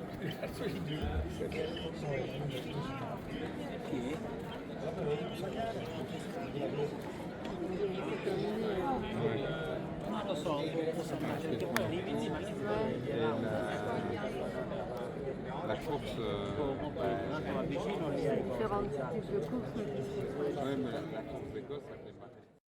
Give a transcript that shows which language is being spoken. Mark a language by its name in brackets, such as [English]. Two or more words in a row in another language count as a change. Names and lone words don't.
[Italian] Non lo so, perché poi arrivi lì, ma chi ti [French] La course, [Italian] va vicino lì ai [French] Différents types de courses, mais qui se ouais, mais la course d'Écosse, ça fait pas.